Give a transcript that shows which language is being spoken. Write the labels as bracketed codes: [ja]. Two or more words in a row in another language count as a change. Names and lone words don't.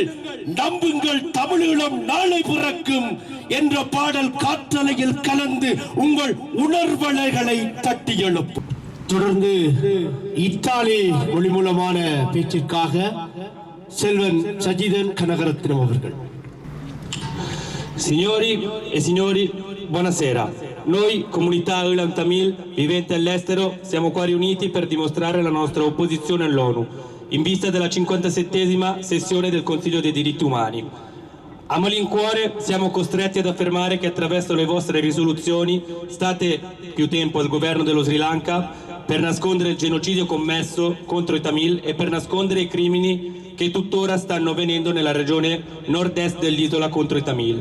[ta] நம்புங்கள், தமிழீழம் நாளை பிறக்கும் என்ற பாடல் காற்றலையில் கலந்து உங்கள் உணர்வலைகளை தட்டி எழுப்பும். தொடர்ந்து இத்தாலி மொழி மூலமான பேச்சிற்காக செல்வன் சஜிதன் கனகரத்னம் அவர்கள். [it] Signori e signori, buonasera. Noi, comunità Eulam Tamil, viventi all'estero, siamo qua riuniti per dimostrare la nostra opposizione all'ONU in vista della 57esima sessione del Consiglio dei diritti umani. A malincuore siamo costretti ad affermare che attraverso le vostre risoluzioni state più tempo al governo dello Sri Lanka per nascondere il genocidio commesso contro i Tamil e per nascondere i crimini che tuttora stanno avvenendo nella regione nord-est dell'isola contro i Tamil.